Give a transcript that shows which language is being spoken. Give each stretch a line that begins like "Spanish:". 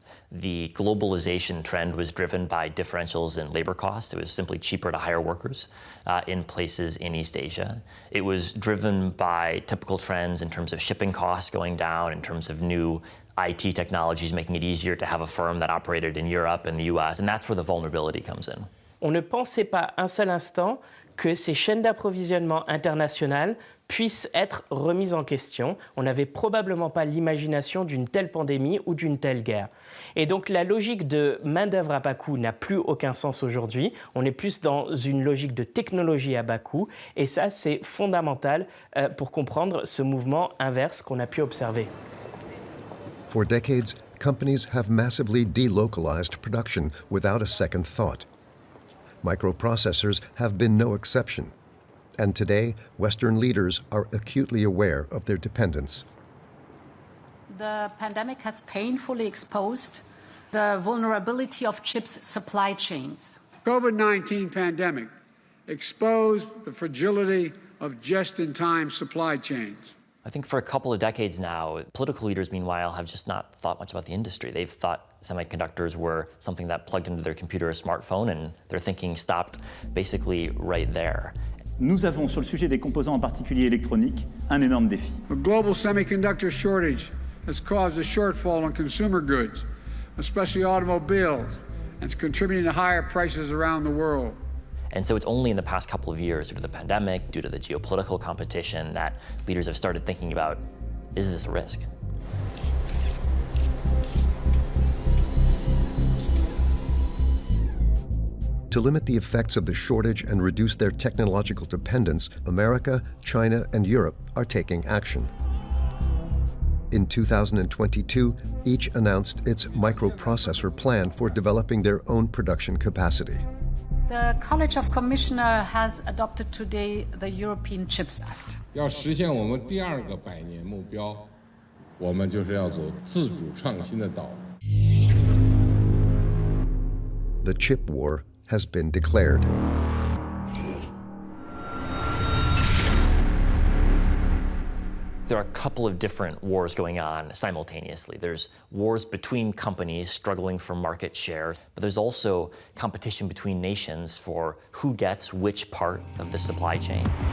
English: The globalization trend was driven by differentials in labor costs. It was simply cheaper to hire workers in places in East Asia. It was driven by typical trends in terms of shipping costs going down, in terms of new IT technologies making it easier to have a firm that operated in Europe and the US, and that's where the vulnerability comes in.
French: On ne pensait pas un seul instant que ces chaînes d'approvisionnement internationales puissent être remises en question. On n'avait probablement pas l'imagination d'une telle pandémie ou d'une telle guerre. Et donc la logique de main-d'œuvre à bas coût n'a plus aucun sens aujourd'hui. On est plus dans une logique de technologie à bas coût. Et ça, c'est fondamental pour comprendre ce mouvement inverse qu'on a pu observer.
English: For decades, companies have massively delocalized production without a second thought. Microprocessors have been no exception. And today, Western leaders are acutely aware of their dependence. The pandemic has painfully exposed the vulnerability of chips supply chains. COVID-19 pandemic exposed the fragility of just-in-time supply chains. I think for a couple of decades now, political leaders, meanwhile, have just not thought much about the industry. They've thought semiconductors were something that plugged into their computer or smartphone, and their thinking stopped basically right there.
French: Nous avons, sur le sujet des composants en particulier électroniques, un énorme défi.
English: A global semiconductor shortage has caused a shortfall in consumer goods, especially automobiles, and it's contributing to higher prices around the world. And so it's only in the past couple of years, due to the pandemic, due to the geopolitical competition, that leaders have started thinking about, is this a risk? To limit the effects of the shortage and reduce their technological dependence, America, China, and Europe are taking action. In 2022, each announced its microprocessor plan for developing their own production capacity. The College of Commissioners has adopted today the European Chips Act.
Chinese: 要实现我们第二个百年目标，我们就是要走自主创新的道路。
English: The chip war has been declared. There are a couple of different wars going on simultaneously. There's wars between companies struggling for market share, but there's also competition between nations for who gets which part of the supply chain.